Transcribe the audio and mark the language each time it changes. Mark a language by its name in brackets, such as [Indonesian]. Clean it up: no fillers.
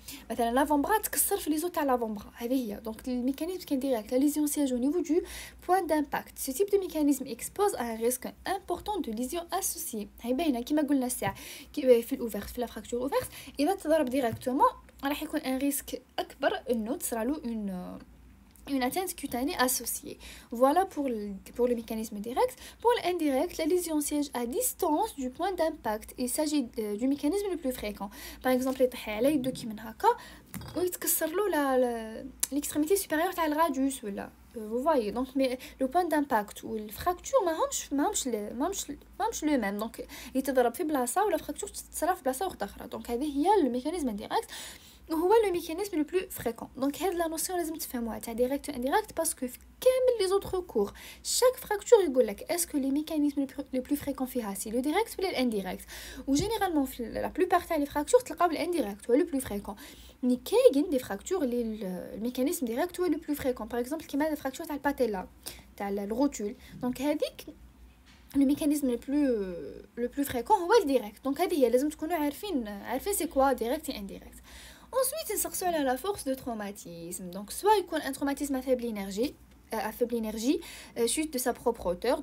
[French] L'avant-bras [Arabic] تكسر في [French] les os à l'avant-bras. Donc, le mécanisme qui est direct, la lésion siège au niveau du point d'impact. Ce type de mécanisme expose à un risque important de lésion associée. [Arabic] كما قلنا الساعة في الأوفرت في [French] la fracture ouverte. [Arabic] إذا تضرب directement راح يكون [French] un risque [Arabic] أكبر إنه تصرالو [French] une atteinte cutanée associée. Voilà pour le mécanisme direct. Pour l'indirect, la lésion siège à distance du point d'impact. Il s'agit du mécanisme le plus fréquent. Par exemple, [Arabic] يدو كي من هكا ويتكسر له [French] l'extrémité supérieure [Arabic] تاع الراديوس ولا [French] vous voyez. Donc mais le point d'impact ou le fracture [Arabic] ماهمش [French] le même. [Arabic] Donc يتضرب في بلاصه ولا fracture تصرا في بلاصه اخرى. Donc هذه هي [French] le mécanisme indirect. هو le mécanisme le plus fréquent. Donc هاد la notion [Arabic] لازم تفهموها تاع [French] direct ou indirect parce que [Arabic] في كامل [French] les autres cours chaque fracture [Arabic] يقول لك [French] est-ce que les mécanismes les plus fréquents فيها c'est le direct ولا l'indirect. و généralement la plupart تاع les fractures [Arabic] تلقاو [French] l'indirect هو le plus fréquent. Mais كاين des fractures le mécanisme direct هو le plus fréquent. Par exemple كيما fracture تاع الباتيلا تاع الروتول. Donc [Arabic] هذيك [French] le mécanisme le plus fréquent هو le direct. Donc [Arabic] هذه هي لازم تكونوا عارفين [French] c'est quoi direct et indirect. Ensuite, il s'accorde à la force de traumatisme. Donc, soit il y a un traumatisme à faible énergie, suite de sa propre hauteur.